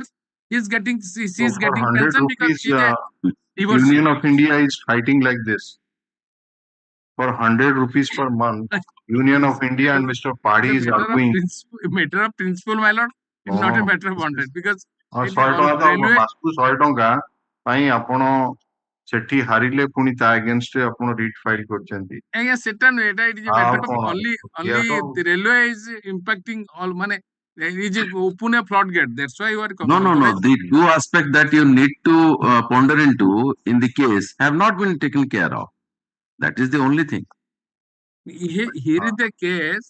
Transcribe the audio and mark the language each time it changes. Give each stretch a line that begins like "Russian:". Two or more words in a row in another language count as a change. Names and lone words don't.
English: She's getting getting pension because she's a divorcee. Union of India is fighting like this. For 100 rupees per month, Union of India and Mr. Paddy is arguing. Matter of principle, my lord. It's not a matter of 100 because
Odia: ସେଠି ହାରିଲେ ପୁଣି ତା against ରେ ଆପଣ
English: writ file
Odia: କରିଛନ୍ତି। ଆଜ୍ଞା ସେଟା ନୁହେଁ, ଏଟା
English: it is a matter of only the railway is impacting all ମାନେ is open a floodgate. That's why you are no. The two aspects that you need to ponder into in the case have not been taken care of. That is the only thing. Here is the case.